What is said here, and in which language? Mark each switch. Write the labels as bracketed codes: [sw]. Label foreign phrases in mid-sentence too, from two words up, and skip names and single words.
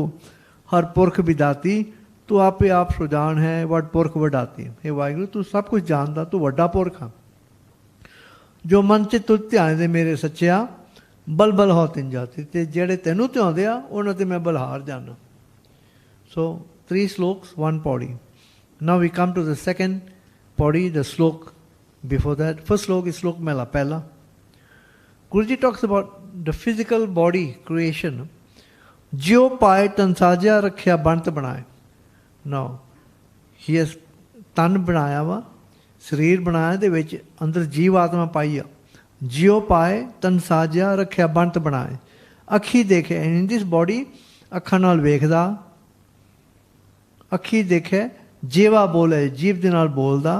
[pa] ਹਰ ਪੁਰਖ ਵਿਦਾਤੀ, ਤੂੰ ਆਪੇ ਆਪ ਸੁਜਾਨ ਹੈ ਵੱਡ ਪੁਰਖ ਵਡਾਤੀ. ਇਹ ਵਾਹਿਗੁਰੂ ਤੂੰ ਸਭ ਕੁਝ ਜਾਣਦਾ, ਤੂੰ ਵੱਡਾ ਪੁਰਖ ਆ. ਜੋ ਮਨ 'ਚ ਤੁਧ ਧਿਆਨ ਦੇ ਮੇਰੇ ਸੱਚਿਆ, ਬਲਬਲ ਹੋ ਤਿੰਨ ਜਾਤੀ. ਤੇ ਜਿਹੜੇ ਤੈਨੂੰ ਧਿਆਉਂਦੇ ਆ ਉਹਨਾਂ 'ਤੇ ਮੈਂ ਬਲਹਾਰ ਜਾਣਾ. [en] So 3 sloks, 1 paudi. Now we come to the second paudi, the slok before that. First slok is [pa] ਸਲੋਕ ਮਹਲਾ ਪਹਿਲਾ. [en] Guruji talks about the physical body creation. [pa] ਜੀਉ ਪਾਇ ਤਨੁ ਸਾਜਿਆ ਰਖਿਆ ਬਣਤ ਬਣਾਇ. [en] Now he has [pa] ਤਨ ਬਣਾਇਆ ਵਾ, ਸਰੀਰ ਬਣਾਇਆ ਦੇ ਵਿੱਚ ਅੰਦਰ ਜੀਵ ਆਤਮਾ ਪਾਈ ਆ. ਜਿਉ ਪਾਏ ਤਨ ਸਾਜਿਆ ਰੱਖਿਆ ਬੰਤ ਬਣਾਏ. ਅੱਖੀ ਦੇਖੇ, [en] in this body [pa] ਅੱਖਾਂ ਨਾਲ ਵੇਖਦਾ. ਅੱਖੀ ਦੇਖੇ, ਜੀਵਾ ਬੋਲੇ, ਜੀਵ ਦੇ ਨਾਲ ਬੋਲਦਾ.